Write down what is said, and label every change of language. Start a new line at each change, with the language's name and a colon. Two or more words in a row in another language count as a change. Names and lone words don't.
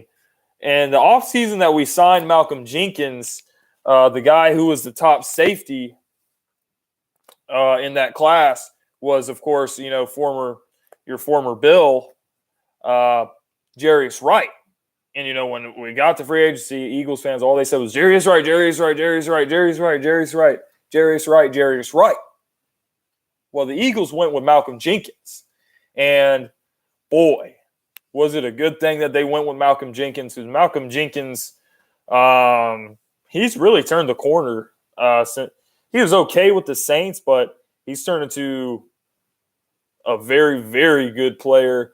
English: And the offseason that we signed Malcolm Jenkins, the guy who was the top safety in that class was, of course, your former Bill, Jarius Wright. And, when we got to free agency, Eagles fans, all they said was Jarius Wright, Jarius Wright, Jarius Wright, Jarius Wright, Jarius Wright, Jarius Wright, Jarius Wright. Well, the Eagles went with Malcolm Jenkins. And, boy, was it a good thing that they went with Malcolm Jenkins? Because Malcolm Jenkins, he's really turned the corner. He was okay with the Saints, but he's turned into a very, very good player.